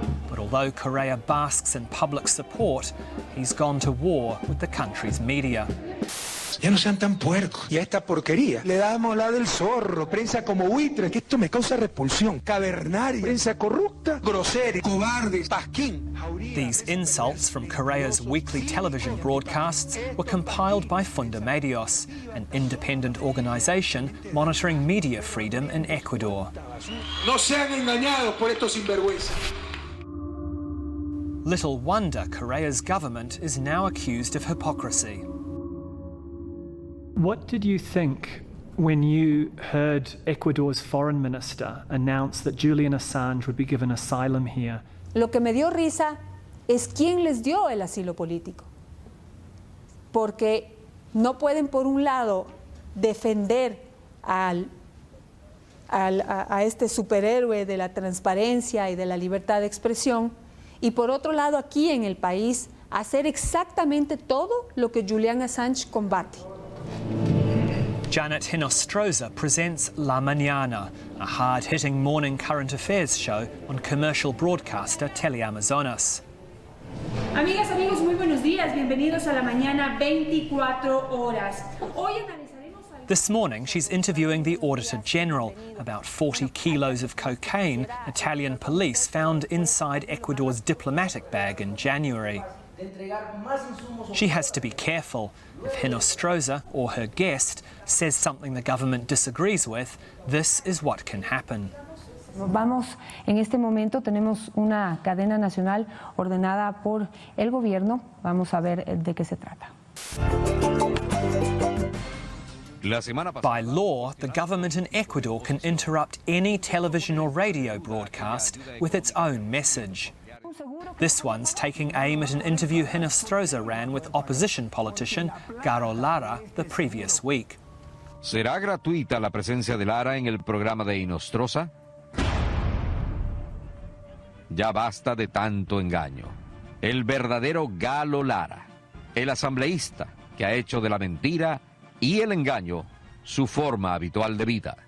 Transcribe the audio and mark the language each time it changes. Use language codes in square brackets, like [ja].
[en] But although Correa basks in public support, he's gone to war with the country's media. [es] Ya no sean tan puercos. Y a esta porquería le damos la del zorro, prensa como buitre, que esto me causa repulsión. Cavernaria, prensa corrupta, grosera, cobarde, pasquín. [en] These insults from Correa's weekly television broadcasts were compiled by Fundamedios, an independent organisation monitoring media freedom in Ecuador. [es] No sean engañados por estos sinvergüenzas. [en] Little wonder Correa's government is now accused of hypocrisy. What did you think when you heard Ecuador's foreign minister announce that Julian Assange would be given asylum here? [es] Lo que me dio risa es quién les dio el asilo político. Porque no pueden, por un lado, defender a este superhéroe de la transparencia y de la libertad de expresión, y por otro lado, aquí en el país, hacer exactamente todo lo que Julian Assange combate. [en] Janet Hinostroza presents La Mañana, a hard-hitting morning current affairs show on commercial broadcaster Teleamazonas. [es] Amigas, amigos, muy buenos días. Bienvenidos a La Mañana 24 horas. Hoy analizaremos... [en] This morning, she's interviewing the Auditor General about 40 kilos of cocaine Italian police found inside Ecuador's diplomatic bag in January. She has to be careful. If Hinostroza or her guest says something the government disagrees with, this is what can happen. [es] Vamos, en este momento tenemos una cadena nacional ordenada por el gobierno. Vamos a ver de qué se trata. [en] By law, the government in Ecuador can interrupt any television or radio broadcast with its own message. This one's taking aim at an interview Hinostroza ran with opposition politician Garo Lara the previous week. [es] ¿Será gratuita la presencia de Lara en el programa de Hinostroza? Ya basta de tanto engaño. El verdadero Galo Lara, el asambleísta que ha hecho de la mentira y el engaño su forma habitual de vida.